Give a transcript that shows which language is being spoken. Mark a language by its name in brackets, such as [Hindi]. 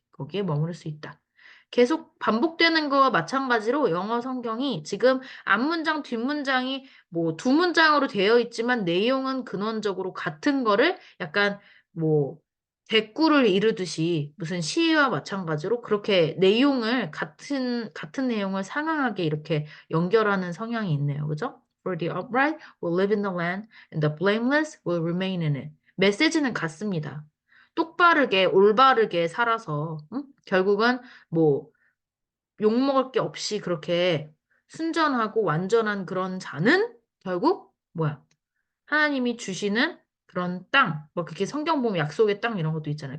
[Korean] 거기에 머무를 수 있다. 계속 반복되는 거와 마찬가지로 영어 성경이 지금 앞문장, 뒷문장이 뭐 두 문장으로 되어 있지만 내용은 근원적으로 같은 거를 약간 뭐 대꾸를 이루듯이 무슨 시와 마찬가지로 그렇게 내용을 같은 내용을 상황하게 이렇게 연결하는 성향이 있네요. 그죠? [English] For the upright will live in the land and the blameless will remain in it. [Korean] 메시지는 같습니다. 똑바르게, 올바르게 살아서, 결국은 뭐, 욕먹을 게 없이 그렇게 순전하고 완전한 그런 자는 결국, 뭐야, 하나님이 주시는 그런 땅, 뭐 그렇게 성경 보면 약속의 땅 이런 것도 있잖아요.